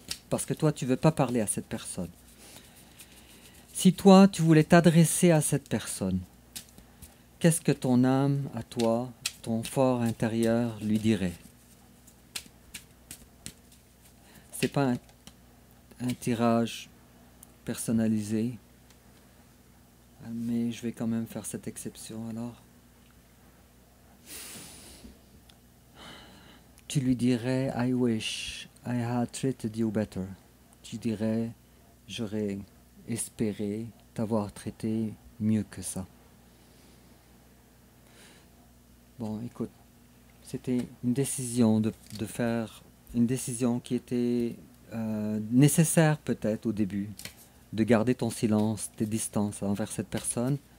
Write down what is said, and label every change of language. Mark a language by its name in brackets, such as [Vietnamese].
[French] Parce que toi, tu ne veux pas parler à cette personne. Si toi, tu voulais t'adresser à cette personne, qu'est-ce que ton âme, à toi, ton fort intérieur, lui dirait? C'est pas un tirage personnalisé. Mais je vais quand même faire cette exception alors. Tu lui dirais [English] I wish I had treated you better. [French] Tu dirais j'aurais espéré t'avoir traité mieux que ça. Bon, écoute, c'était une décision de faire une décision qui était nécessaire peut-être au début, de garder ton silence, tes distances envers cette personne.